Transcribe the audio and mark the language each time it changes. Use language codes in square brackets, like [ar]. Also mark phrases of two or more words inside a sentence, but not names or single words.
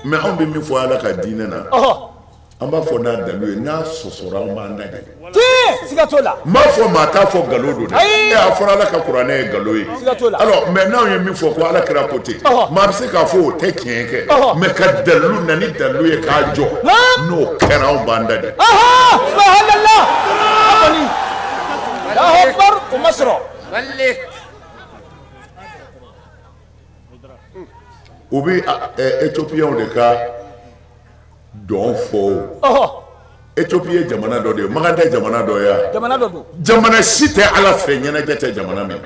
[bm] mais anw bɛ min fɔ ala ka diinɛ na an b'a fɔ n'a dalu ye n'a sɔsɔra an b'an da de siga t'o la n b'a fɔ maa t'a fɔ nkalon don dɛ a fɔra ala ka kuranɛ ye nkalon ye siga t'o la [fr] alors mais [bm] n'anw ye min fɔ ko ala kira ko ten maa bɛ se k'a fɔ o tɛ tiɲɛ kɛ mais ka dalilu na ni dalilu ye k'a jɔ n'o kɛra anw b'an da de [ar] سبحان الله أبدا الله أكبر [bm] o ma sɔrɔ u bɛ éthiopiens de ka dɔn fɔ Éthiopie ye jamana dɔ de ye Makan tɛ jamana dɔ ye wa jamana dɔ don jamana si tɛ ala fɛ ɲɛnajɛ tɛ jamana min